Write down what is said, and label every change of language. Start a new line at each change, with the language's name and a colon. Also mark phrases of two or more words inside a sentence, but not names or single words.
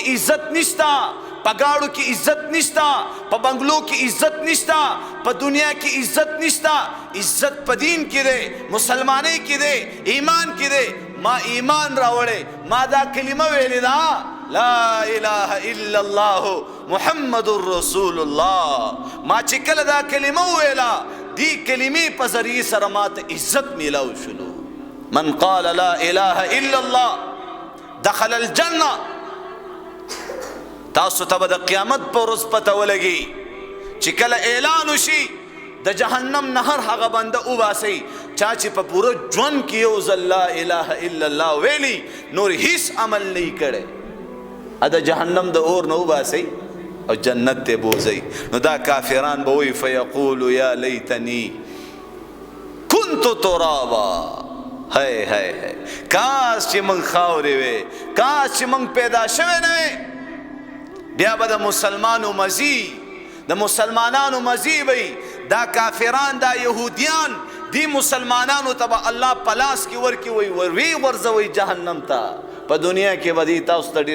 Pashto: عزت نشتا په گاڑو کې عزت نشتا په بنگلو کې عزت نشتا په دنیا کې عزت نشتا عزت په دین کې ده مسلمانۍ کې ده ایمان کې ده ما ایمان راوړې ما دا کلمه ویلې ده
Arabic: لا اله الا الله محمد رسول الله
Pashto: ما چې کله دا کلمه ویلا دی کلمې په ذریعه سره ماته عزت میلاو شلو
Arabic: من قال لا اله الا الله دخل الجنه
Pashto: تاسو ته د قیامت پر ورځ پته ولګي چې کله اعلان وشي د جهنم نهر هغه بنده وباسي چا چې په پوره ژوند کې یو ځل
Arabic: لا اله الا الله
Pashto: ویلي نور هیڅ عمل نه کړي د جهنم د اور نه وباسي او جنت ته بوزي نو دا کافران به وي
Arabic: فیقول یا لیتنی كنت ترابا
Pashto: هاي هاي هاي کاش چې من خاورې وې کاش چې من پیدا شوه نه بیا به د مسلمانانو مزي وي دا کافران دا يهوديان دی مسلمانانو ته الله پلاس کې ورکی وي ورځوي جهنم ته په دنیا کې به دي تاسو ته